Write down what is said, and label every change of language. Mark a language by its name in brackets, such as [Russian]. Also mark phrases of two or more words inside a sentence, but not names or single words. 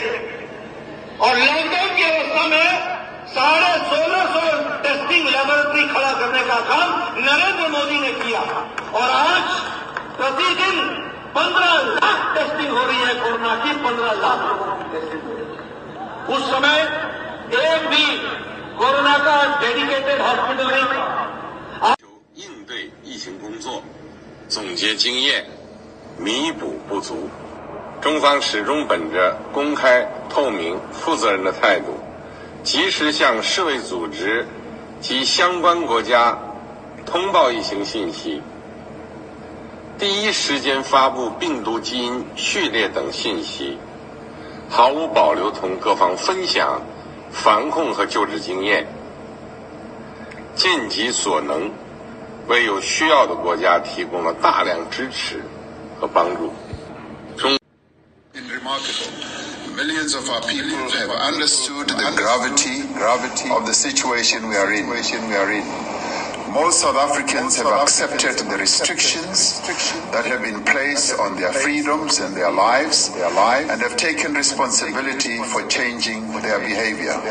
[Hindi] और लॉकडाउन की अवस्था में 1650 [English] testing laboratory [Hindi] खड़ा करने का काम नरेंद्र मोदी ने किया और आज प्रतिदिन 15 लाख टेस्टिंग हो रही है कोरोना की, 15 लाख लोगों की टेस्टिंग हो रही है। उस समय एक भी कोरोना का [English] dedicated hospital [Hindi] नहीं था। [Chinese] 应对疫情工作，总结经验，弥补不足。中方始终本着公开、透明、负责任的态度，及时向世卫组织及相关国家通报疫情信息，第一时间发布病毒基因序列等信息，毫无保留同各方分享防控和救治经验，尽己所能，为有需要的国家提供了大量支持和帮助。 [English] Remarkable. Millions of our people have understood the gravity of the situation we are in. Most South Africans have accepted the restrictions that have been placed on their freedoms and their lives, and have taken responsibility for changing their behavior.